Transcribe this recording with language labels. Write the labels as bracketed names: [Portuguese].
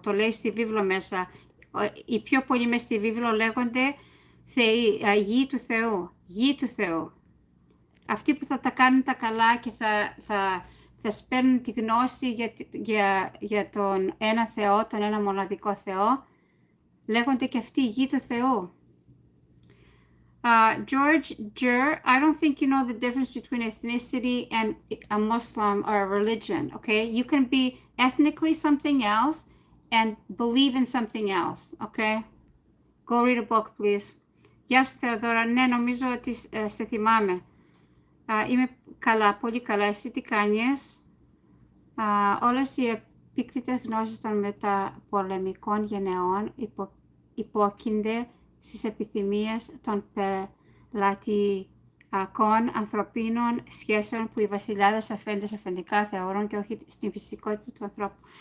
[Greek] Το λέει στη βίβλο μέσα. Οι πιο πολλοί μέσα στη βίβλο λέγονται θεοί, γη του Θεού, γη του Θεού. Αυτοί που θα τα κάνουν τα καλά και θα σπέρνουν τη γνώση για τον ένα Θεό, τον ένα μοναδικό Θεό, λέγονται και αυτοί γη του Θεού. [English] George Jur, I don't think you know the difference between ethnicity and a Muslim or a religion, okay? You can be ethnically something else and believe in something else, okay? Go read a book, please. [Greek] Γεια σου, [English] Θεοδώρα. [Greek] Ναι, νομίζω ότι σε θυμάμαι. Είμαι καλά, πολύ καλά. Εσύ τι κάνεις? Όλες οι επίκτητες γνώσεις των μεταπολεμικών γενεών υπόκεινται στις επιθυμίες των πελατειακών ανθρωπίνων σχέσεων που οι βασιλιάδες αφέντες αφεντικά θεωρούν και όχι στην φυσικότητα του ανθρώπου.